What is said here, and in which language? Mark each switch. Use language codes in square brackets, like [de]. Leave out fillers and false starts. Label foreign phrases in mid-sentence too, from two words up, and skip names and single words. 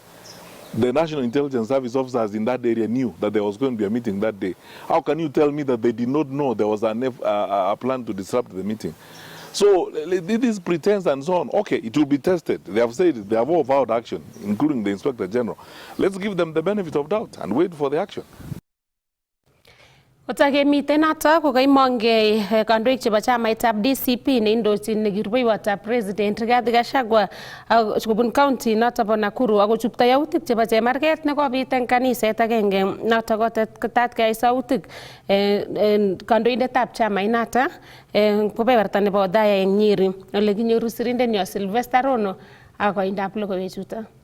[en] The National Intelligence Service officers in that area knew that there was going to be a meeting that day. How can you tell me that they did not know there was a plan to disrupt the meeting? So this pretense and so on, okay, it will be tested. They have said they have all vowed action, including the Inspector General. Let's give them the benefit of doubt and wait for the action. [kln] Kotakemiten notok kokaimongei kandoik chebo chamaitab DCP neindochin nekirubeiwotab President Rigathi Gachagua kobun county notok bo Nakuru akochupto yautik chebo chemarget nekobit eng kaniset agenge notok kotetat keyai sautik kandoindetab chamainotok kebeberta nebo Othaya eng Nyeri ole kinyoru sirindenyo Sylvester Rono ak koindab logoiwechutok.